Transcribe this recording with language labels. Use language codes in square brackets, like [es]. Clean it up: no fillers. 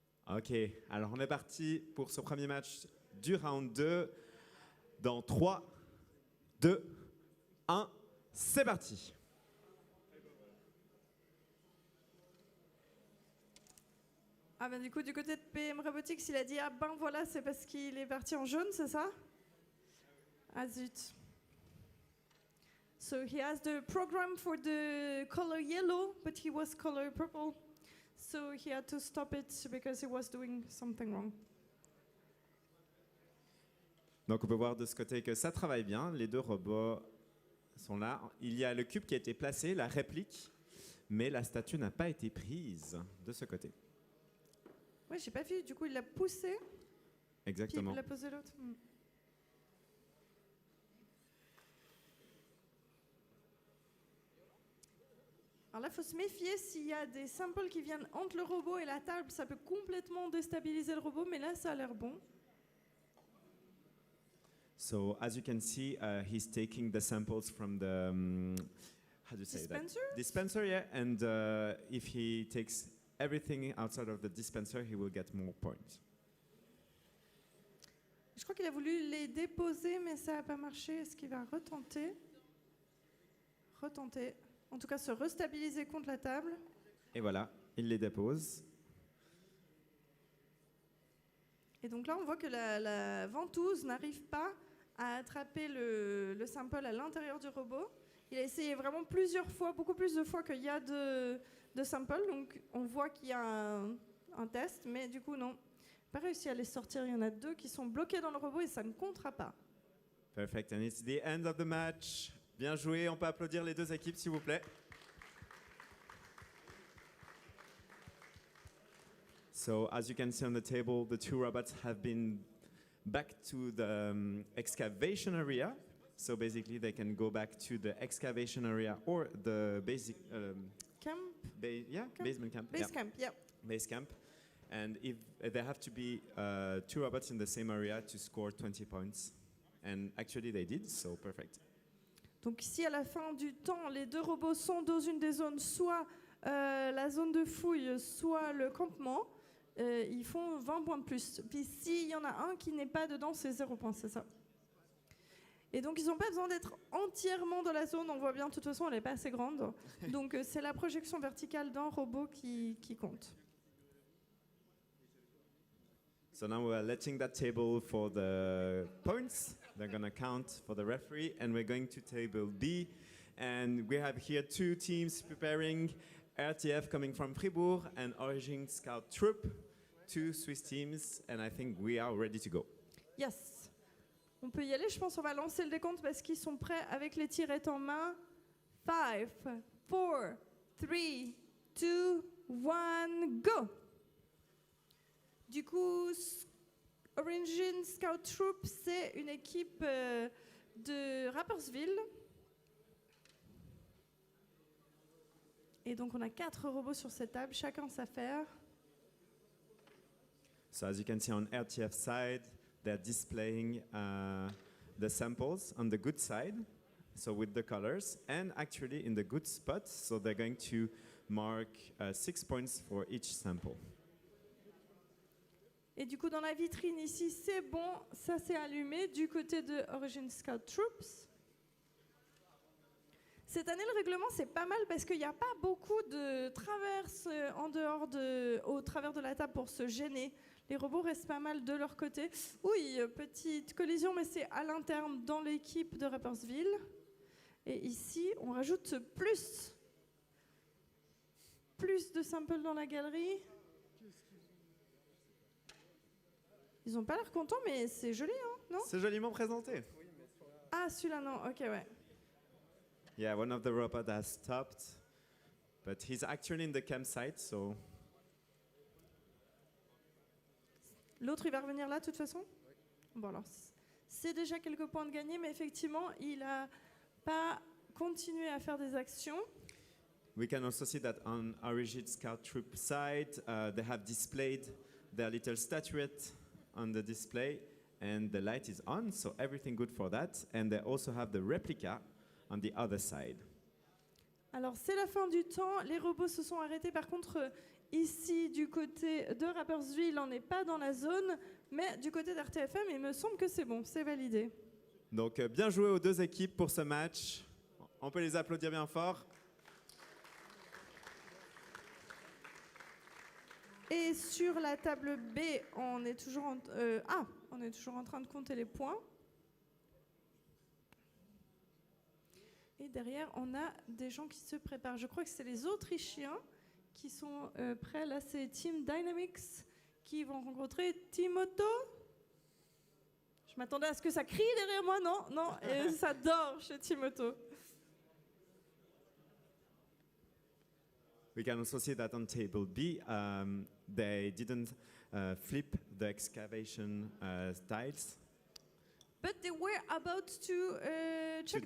[fr] Ok, alors on est parti pour ce premier match du round 2 dans 3, 2, 1, c'est parti. Ah ben du coup, du côté de PM Robotics, il a dit « Ah ben voilà, c'est parce qu'il est parti en jaune, c'est ça ?» Ah zut. [en] So he has the program for the color yellow, but he was color purple. So he had to stop it because he was doing something wrong. [fr] Donc on peut voir de ce côté que ça travaille bien, les deux robots sont là. Il y a le cube qui a été placé, la réplique, mais la statue n'a pas été prise de ce côté. Oui, j'ai pas vu, du coup il l'a poussé. Exactement. Puis il l'a posé l'autre. Alors là, il faut se méfier s'il y a des samples qui viennent entre le robot et la table, ça peut complètement déstabiliser le robot, mais là ça a l'air bon. [en] So as you can see, he's taking the samples from the how do you say dispenser? That? Dispenser, yeah. And if he takes everything outside of the dispenser, he will get more points. [fr] Je crois qu'il a voulu les déposer, mais ça n'a pas marché. Est-ce qu'il va retenter? Retenter. En tout cas, se restabiliser contre la table. Et voilà, il les dépose. Et donc là, on voit que la ventouse n'arrive pas à attraper le sample à l'intérieur du robot. Il a essayé vraiment plusieurs fois, beaucoup plus de fois qu'il y a de samples. Donc on voit qu'il y a un test, mais du coup non. Pas réussi à les sortir. Il y en a 2 qui sont bloqués dans le robot et ça ne comptera pas. [en] Perfect, and it's the end of the match. [fr] Bien joué, on peut applaudir les 2 équipes s'il vous plaît. [en] So as you can see on the table, the 2 robots have been back to the excavation area. So basically they can go back to the excavation area or the basic Camp? basement camp. Base camp, yeah. Base camp. And if they have to be 2 robots in the same area to score 20 points. And actually they did, so perfect. [fr] Donc si à la fin du temps, les 2 robots sont dans une des zones, soit la zone de fouille, soit le campement, ils font 20 points de plus. Puis s'il y en a un qui n'est pas dedans, c'est 0 points, c'est ça. Et donc ils n'ont pas besoin d'être entièrement dans la zone, on voit bien, de toute façon elle n'est pas assez grande. Donc c'est la projection verticale d'un robot qui compte. [en] So now we're letting that table for the points. They're going to count for the referee. And we're going to table B. And we have here 2 teams preparing. RTF coming from Fribourg and Origin Scout Troop. 2 Swiss teams. And I think we are ready to go. Yes. [fr] On peut y aller, je pense on va lancer le décompte parce qu'ils sont prêts avec les tirettes en main. [en] 5, 4, 3, 2, 1, go! [fr] Du coup, Origin Scout Troop, c'est une équipe de Rapperswil. Et donc, on a 4 robots sur cette table, chacun sa affaire. [en] So as you can see on RTF side, they're displaying the samples on the good side, so with the colors, and actually in the good spot, so they're going to mark 6 points for each sample. [fr] Et du coup, dans la vitrine ici, c'est bon, ça s'est allumé du côté de Origin Scout Troops. Cette année, le règlement, c'est pas mal parce qu'il n'y a pas beaucoup de traverses au travers de la table pour se gêner. Les robots restent pas mal de leur côté. Oui, petite collision, mais c'est à l'interne dans l'équipe de Rapperswil. Et ici, on rajoute plus de samples dans la galerie. Ils n'ont pas l'air contents, mais c'est joli, hein, non? C'est joliment présenté. Ah, celui-là, non. Ok, ouais. [en] Yeah, one of the robots has stopped, but he's actually in the campsite, so... [fr] L'autre, il va revenir là, de toute façon? Bon, alors, c'est déjà quelques points de gagné, mais effectivement, il n'a pas continué à faire des actions. [en] We can also see that on Origin Scout Troop side, they have displayed their little statuette on the display, and the light is on, so everything good for that. And they also have the replica on the other side. [fr] Alors, c'est la fin du temps. Les robots se sont arrêtés. Par contre, ici, du côté de Rapperswil, on n'est pas dans la zone, mais du côté d'RTFM, il me semble que c'est bon, c'est validé. Donc, bien joué aux 2 équipes pour ce match. On peut les applaudir bien fort. Et sur la table B, on est toujours en train de compter les points. Et derrière, on a des gens qui se préparent. Je crois que c'est les Autrichiens qui sont prêts. Là, c'est Team Dynamics qui vont rencontrer Timoto. Je m'attendais à ce que ça crie derrière moi. Non, et ça dort chez Timoto. [en] We can also see that on table B, they didn't flip the excavation tiles. But they were about to check